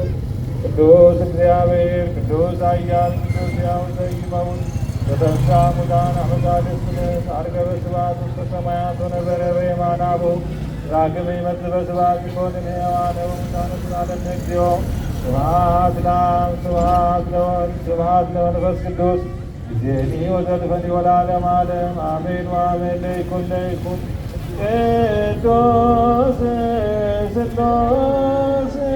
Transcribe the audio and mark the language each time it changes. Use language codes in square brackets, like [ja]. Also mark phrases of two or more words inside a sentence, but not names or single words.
[gez] ቅዱስ እግዚአብሔር ቅዱስ ኃያል ቅዱስ ሕያው ዘኢይመውት ዘተንሥአ እሙታን አመ ሣልስት ዐርገ በስብሐት ውስተ ሰማያት ወነበረ በየማነ አቡሁ ዳግመ ይመጽእ በስብሐት ይኰንን ሕያዋነ ወሙታነ ተሳለነ እግዚኦ። ስብሐት ለአብ ስብሐት ለወልድ ስብሐት ለመንፈስ ቅዱስ ጊዜኒ ወዘልፈኒ ወለዓለመ ዓለም አሜን ወአሜን። ለይኩን ቅዱስ ሥላሴ